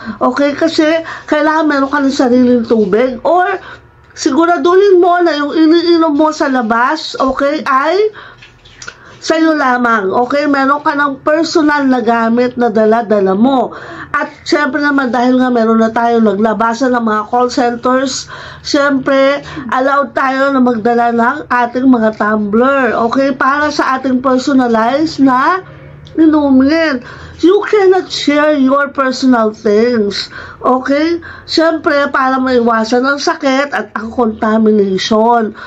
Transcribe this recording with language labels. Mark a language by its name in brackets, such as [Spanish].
[Filipino] Okay, kasi kailangan meron ka ng sariling tubig, or siguraduhin mo na yung iniinom mo sa labas, okay, ay sa'yo lamang. Okay, meron ka ng personal na gamit na dala-dala mo. At syempre naman, dahil nga meron na tayo naglabasan ng mga call centers, syempre, allowed tayo na magdala ng ating mga tumbler. Okay, para sa ating personalized na inumin. [English] You cannot share your personal things. Okay? [Filipino] Siyempre, para maiwasan ang sakit at ang contamination.